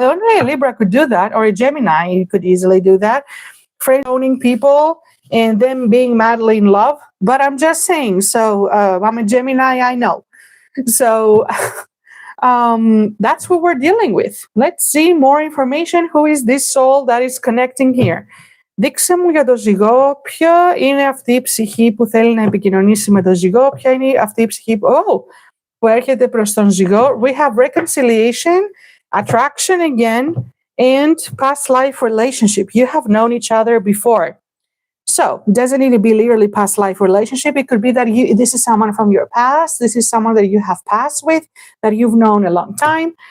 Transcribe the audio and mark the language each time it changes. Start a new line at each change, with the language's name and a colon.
English: Only a Libra could do that, or a Gemini could easily do that. Friend owning people and them being madly in love. But I'm just saying, so I'm a Gemini, I know. So that's what we're dealing with. Let's see more information. Who is this soul that is connecting here?
Greek: Δείξε μου για το ζυγό, ποια είναι αυτή η ψυχή που θέλει να επικοινωνήσει με το ζυγό, ποια είναι αυτή η ψυχή που έρχεται προς τον ζυγό.
English: We have reconciliation, attraction again, and past life relationship. You have known each other before. So, doesn't need to be literally past life relationship. It could be that this is someone from your past. This is someone that you have passed with, that you've known a long time.